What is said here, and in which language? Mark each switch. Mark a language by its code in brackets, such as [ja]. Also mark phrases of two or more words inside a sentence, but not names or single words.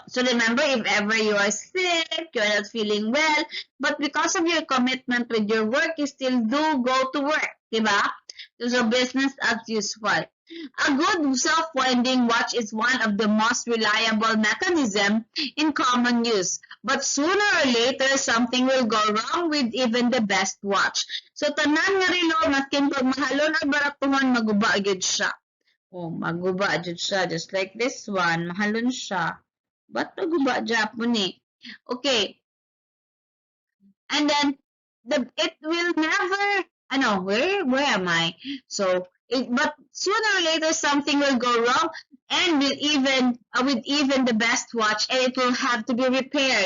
[en] So remember, if ever you are sick, you are not feeling well, but because of your commitment with your work, you still do go to work, diba? So business as usual. A good self-winding watch is one of the most reliable mechanisms in common use. But sooner or later, something will go wrong with even the best watch. [hil] So tanan nga relo, maskin pag mahalon or baratuhan, maguba agad siya. Oh, maguba agad siya. [en] Just like this one, [hil] mahalon siya. Ba't maguba Japon eh? Okay. [en] And then, it will never, where am I? So, but sooner or later something will go wrong and with even the best watch, and it will have to be repaired.